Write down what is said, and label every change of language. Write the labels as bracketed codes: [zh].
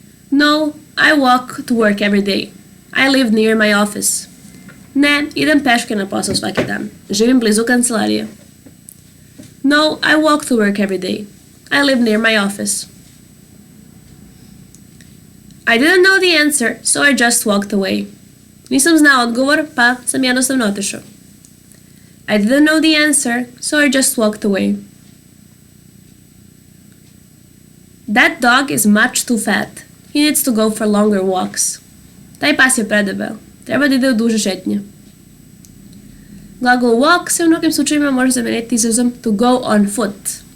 [en] No, I walk to work every day. I live near my office. [sr] Ne, idem peške na posao svaki dan. Živim blizu kancelarije. [en] No, I walk to work every day. I live near my office. I didn't know the answer, so I just walked away. [sr] Nisam znao odgovor, pa sam jednostavno otišao. [en] I didn't know the answer, so I just walked away. That dog is much too fat. He needs to go for longer walks. [sr] Taj pas je predebel. Treba da ide u duže šetnje. Glagol walk se u mnogim slučajima može zameniti izrazom [en] to go on foot.